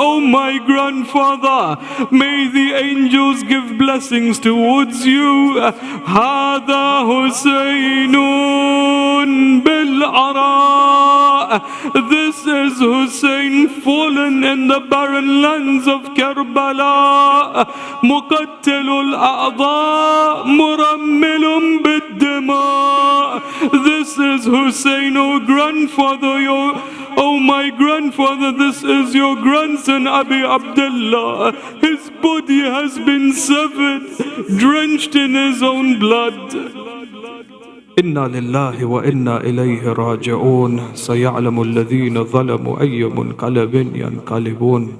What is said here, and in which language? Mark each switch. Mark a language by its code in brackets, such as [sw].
[en] Oh my grandfather, may the angels give blessings towards you. [ar] Hada Husseinun بالعراء. [en] This is Hussein fallen in the barren lands of Karbala. [ar] مقتل الأعضاء مرمل بالدماء. [en] This is Hussein, oh grandfather, oh my grandfather, this is your grandson Abi Abdullah. His body has been severed, drenched in his own blood. [ar] إنا لله وإنا إليه راجعون. سيعلم الذين ظلموا أي منقلب ينقلبون.